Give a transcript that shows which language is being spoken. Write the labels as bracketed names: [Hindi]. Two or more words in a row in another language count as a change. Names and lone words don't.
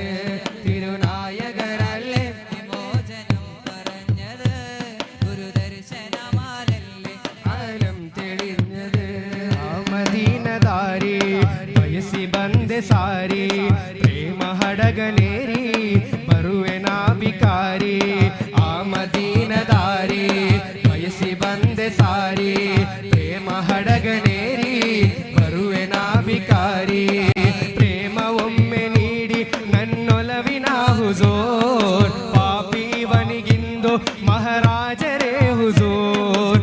[Malayalam] തിരുനായകരല്ലേ വിമോചനം പറഞ്ഞത്, ഗുരുദർശനവാലല്ലേ ആലം തെളിഞ്ഞത്. [Kannada] ಆ ಮದೀನದಾರಿ ವಯಸ್ಸಿ ಬಂದೆ ಸಾರಿ, ಪ್ರೇಮ ಹಡಗನೇರಿ ಬರುವೆ ನಾಬಿಕಾರಿ. ಆ ಮದೀನದಾರಿ ವಯಸ್ಸಿ ಬಂದೆ ಸಾರಿ, ಪ್ರೇಮ ಹಡಗನೇರಿ ಬರುವೆ ನಾಬಿಕಾರಿ. ಪ್ರೇಮ ಒಮ್ಮೆ ನೀಡಿ ನನ್ನೊಲವಿನ ಹುಜೂರ್, ಪಾಪಿವನಿಗಿಂದು ಮಹಾರಾಜರೇ ಹುಜೂರ್.